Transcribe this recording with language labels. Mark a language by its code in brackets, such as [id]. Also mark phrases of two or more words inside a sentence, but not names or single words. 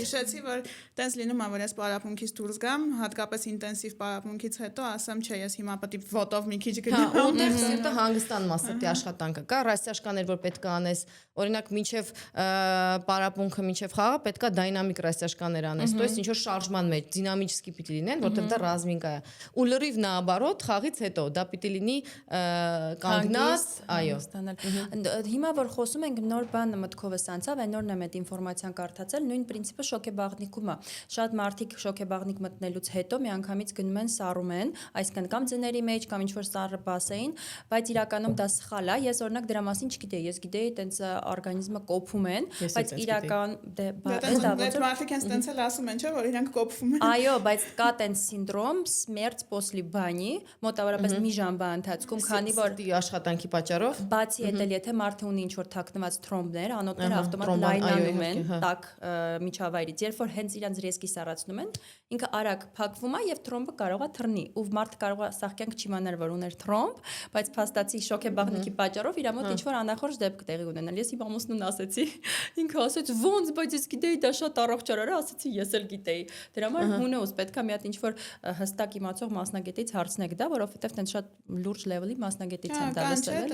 [hy] Հիշեցի, որ տենց լինում է, որ ես պարապմունքից դուրս գամ, հատկապես ինտենսիվ պարապմունքից հետո ասեմ, չէ, ես հիմա պետք է ոտով մի քիչ գնամ։ Ուտեղ սիրտը հանգստանում է սրտի աշխատանքը։ Կա ռասիաշկաներ, որ պետք է անես, օրինակ մինչև պարապմունքը, մինչև խաղը պետք է դայնամիկ ռասիաշկաներ անես, [ru] то есть [hy] ինչ որ շարժման մեջ, դինամիչսկի պիտի լինեն, որտեղ դա ռազմիկա է։ Ու լրիվ наоборот, խաղից հետո դա պիտի լինի կանգնած, այո։ Հիմա որ խոսում ենք նոր բան մտքովս անցավ, այն նորն եմ այդ ինֆորմացիան կարդացել, նույն պրինցիպը շոկեբաղնիկում է։ Շատ մարդիկ շոկեբաղնիկ մտնելուց հետո միանգամից գնում են սառում են, այսինքն կամ ձների մեջ, կամ ինչ որ սառը բասեին, բայց իրականում դա սխալ է։ Ես օրինակ դրա մասին չգիտեի, ես գիտեի տենց օրգանիզմը կոփում են, բայց իրական մարդիկ են տենց էլ ասում են, չէ՞, որ իրանք կոփվում են։ Այո, բայց կա տենց սինդրոմ [ru] смерть после бани, [hy] մոտավորապես մի ժամվա ընթացքում, քանի որ աշխատանքի պատճառով, բացի այդ էլ եթե մարդը ունի ինչ որ թաքնված թրոմբներ, անոթները ավտոմատ լայնանում են տաք միջավայրից, երբ որ հենց իրանց ռիսկի սառացնում են, ինքը արագ փակվում է եւ թրոմբը կարող է թռնի, ու մարդը կարող է սաղկյանք չիմանալ, որ ուներ թրոմբ, բայց փաստացի շոկեբաղնիկի պատճառով իր մոտ ինչ որ անախորժ դեպք տեղի ունենալ։ Ես իմ ամուսնուն ասեցի, ինքը ասեց ոնց, բայց ես գիտեի դա շատ առողջարար է, ասեցի ես էլ գիտեի։ Դրա համար հունոս պետքա մի հատ ինչ որ հստակ իմացող մասնագետից հարցնեք դա, որովհետեւ տենց շատ լուրջ լեվելի մասնագետից են դա լսել։